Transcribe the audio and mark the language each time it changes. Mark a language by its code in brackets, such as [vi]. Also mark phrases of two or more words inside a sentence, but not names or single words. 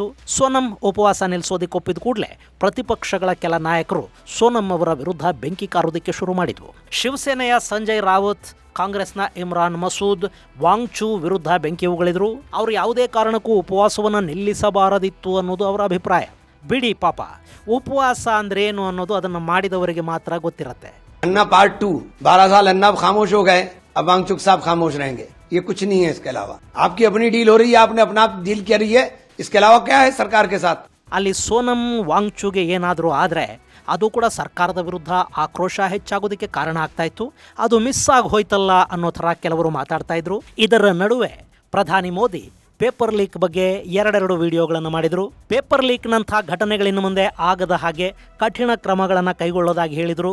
[kn] ಸೋನಂ ಉಪವಾಸ ನಿಲ್ಲಿಸೋದಕ್ಕೆ ಒಪ್ಪಿದ ಕೂಡಲೇ ಪ್ರತಿಪಕ್ಷಗಳ ಕೆಲ ನಾಯಕರು ಸೋನಂ ಅವರ ವಿರುದ್ಧ ಬೆಂಕಿ ಕಾರುವುದಕ್ಕೆ ಶುರು ಮಾಡಿದ್ವು. ಶಿವಸೇನೆಯ ಸಂಜಯ್ ರಾವತ್, ಕಾಂಗ್ರೆಸ್ನ ಇಮ್ರಾನ್ ಮಸೂದ್ ವಾಂಗ್ಚು ವಿರುದ್ಧ ಬೆಂಕಿ ಉಗಳಿದ್ರು. ಅವರು ಯಾವುದೇ ಕಾರಣಕ್ಕೂ ಉಪವಾಸವನ್ನು ನಿಲ್ಲಿಸಬಾರದಿತ್ತು ಅನ್ನೋದು ಅವರ ಅಭಿಪ್ರಾಯ. ಬಿಡಿ ಪಾಪ, ಉಪವಾಸ ಅಂದ್ರೆ ಏನು ಅನ್ನೋದು ಅದನ್ನು ಮಾಡಿದವರಿಗೆ ಮಾತ್ರ ಗೊತ್ತಿರತ್ತೆ. [hi] अन्ना पार्ट 2 12 साल अन्ना खामोश हो गए, अब वांगचुक साहब खामोश रहेंगे, ये कुछ नहीं है. इसके अलावा आपकी अपनी डील हो रही है, आपने अपना डील कर रही है, इसके अलावा क्या है सरकार के साथ. [kn] ಅಲ್ಲಿ ಸೋನಂ ವಾಂಗ್ಚುಗೆ ಏನಾದರೂ ಆದರೆ ಅದು ಕೂಡ ಸರ್ಕಾರದ ವಿರುದ್ಧ ಆಕ್ರೋಶ ಹೆಚ್ಚಾಗೋದಕ್ಕೆ ಕಾರಣ ಆಗ್ತಾ ಇತ್ತು. ಅದು ಮಿಸ್ ಆಗಿ ಹೋಯ್ತಲ್ಲ ಅನ್ನೋ ಥರ ಕೆಲವರು ಮಾತಾಡ್ತಾ ಇದ್ರು. ಇದರ ನಡುವೆ ಪ್ರಧಾನಿ ಮೋದಿ ಪೇಪರ್ ಲೀಕ್ ಬಗ್ಗೆ 2 ವಿಡಿಯೋಗಳನ್ನು ಮಾಡಿದರು. ಪೇಪರ್ ಲೀಕ್ನಂಥ ಘಟನೆಗಳಿನ್ನು ಮುಂದೆ ಆಗದ ಹಾಗೆ ಕಠಿಣ ಕ್ರಮಗಳನ್ನು ಕೈಗೊಳ್ಳೋದಾಗಿ ಹೇಳಿದರು.